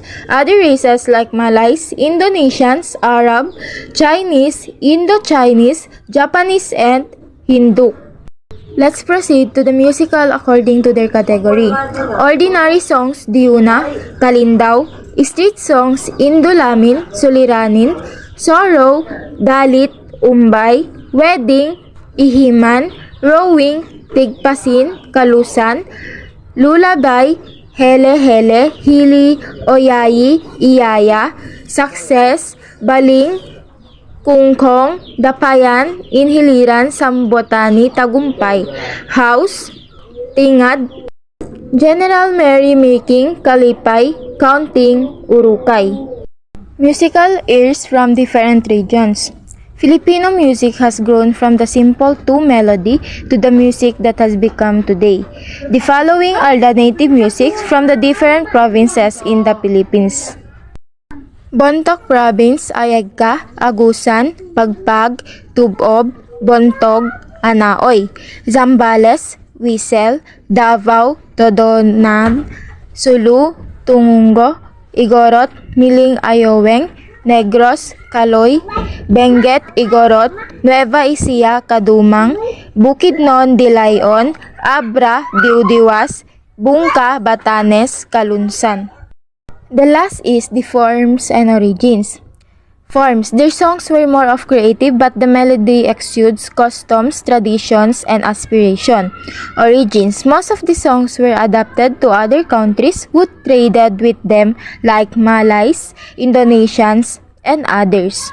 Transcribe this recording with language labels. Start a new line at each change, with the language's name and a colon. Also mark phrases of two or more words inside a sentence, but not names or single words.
English: Other races like Malays, Indonesians, Arab, Chinese, Indo-Chinese, Japanese, and Hindu. Let's proceed to the musical according to their category. Ordinary songs, Diuna, Kalindaw, street songs, Indulamin, Suliranin, Sorrow, Dalit, Umbay, Wedding, Ihiman, Rowing, Tigpasin, Kalusan, Lullaby, Hele Hele, Hili, Oyayi, Iyaya, Success, Baling, Kungkong, Dapayan, Inhiliran, Sambotani, Tagumpay, House, Tingad, General Merrymaking, Kalipay, Counting, Urukay. Musical airs from different regions. Filipino music has grown from the simple two-melody to the music that has become today. The following are the native musics from the different provinces in the Philippines. Bontoc Province, Ayagka, Agusan, Pagpag, Tubob, Bontog, Anaoy. Zambales, Wisel, Davao, Todonan, Sulu, Tungungo, Igorot, Miling Ayoweng, Negros, Kaloy, Benguet, Igorot, Nueva Ecija, Kadumang, Bukidnon, Dilayon, Abra, Diudiwas, Bungka, Batanes, Kalunsan. The last is the forms and origins. Forms. Their songs were more of creative but the melody exudes customs, traditions, and aspiration. Origins. Most of the songs were adapted to other countries who traded with them like Malays, Indonesians, and others.